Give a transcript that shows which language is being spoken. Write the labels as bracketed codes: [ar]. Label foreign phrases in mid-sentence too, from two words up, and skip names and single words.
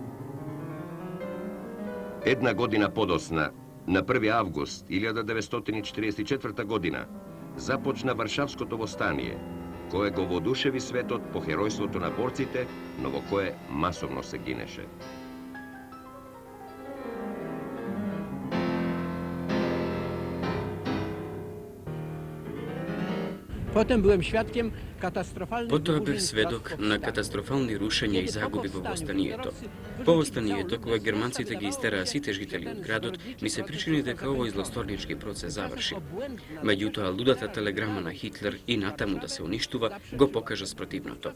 [mk] Една година подосна, на 1. август 1944 година, започна Варшавското востание, кое го водушеви светот по херојството на борците, но во кое масовно се гинеше. [pl] Potem byłem świadkiem katastrofalnych [mk] Потоа [pl] wyburzeń [mk] бев сведок [pl] plac [mk] на [pl] powstałych. [mk] катастрофални рушења и загуби во востанието. По востанието, кога германците ги истераа сите жители од градот, ми се причини дека овој злосторнички процес заврши. Меѓутоа, лудата телеграма на Хитлер и натаму да се уништува, го покажа спротивното.